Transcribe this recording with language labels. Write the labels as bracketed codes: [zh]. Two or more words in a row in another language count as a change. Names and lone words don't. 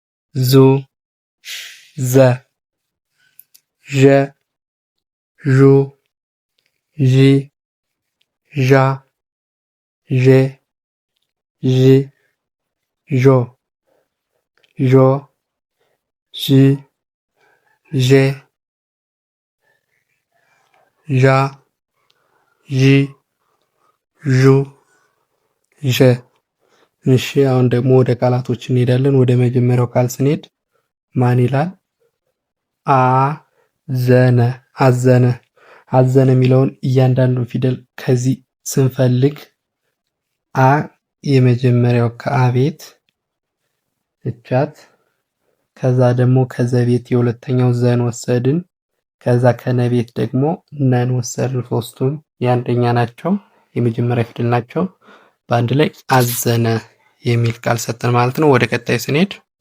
[am] ዙ ዘ ዠ ዡ ዢ ዣ ዤ ዥ ዦ ዦ ዥ ዤ ዣ ዢ ዡ ዠ። እሺ አሁን ደግሞ ወደ ቃላቶች እንሄዳለን። ወደ መጀመሪያው ቃል ስንሄድ ማን ይላል? አዘነ አዘነ አዘነ የሚለውን እያንዳንዱን ፊደል ከዚህ ስንፈልግ አ የመጀመሪያው ከአቤት እቻት፣ ከዛ ደግሞ ከዘቤት የሁለተኛው ዘን ወሰድን፣ ከዛ ከነቤት ደግሞ ነን ወሰድን። ሶስቱም የአንደኛ ናቸው፣ የመጀመሪያ ፊደል ናቸው። በአንድ ላይ አዘነ የሚል ቃል ሰጠን ማለት ነው። ወደ ቀጣይ ስንሄድ